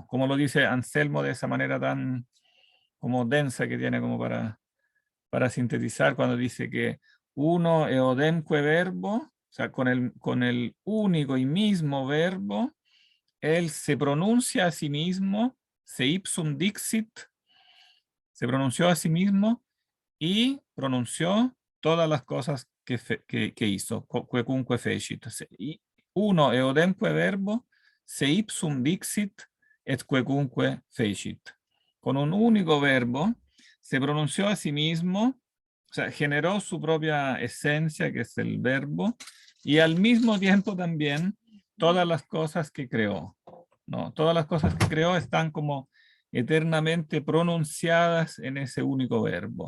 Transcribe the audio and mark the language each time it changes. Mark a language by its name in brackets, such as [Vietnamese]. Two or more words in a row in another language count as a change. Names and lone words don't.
[Spanish] Como lo dice Anselmo de esa manera tan como densa que tiene como para sintetizar cuando dice que [Latin] uno eodemque verbo, [Spanish] o sea, con el único y mismo verbo, él se pronuncia a sí mismo, [Latin] se ipsum dixit, [Spanish] se pronunció a sí mismo y pronunció todas las cosas che hizo, [Latin] quecunque fecit. Uno eodemque verbo, se ipsum dixit, et quecunque fecit. [Spanish] Con un único verbo, se pronunció a sí mismo, o sea, generó su propia esencia, que es el verbo, y al mismo tiempo también todas las cosas que creó, ¿no? Todas las cosas que creó están como eternamente pronunciadas en ese único verbo.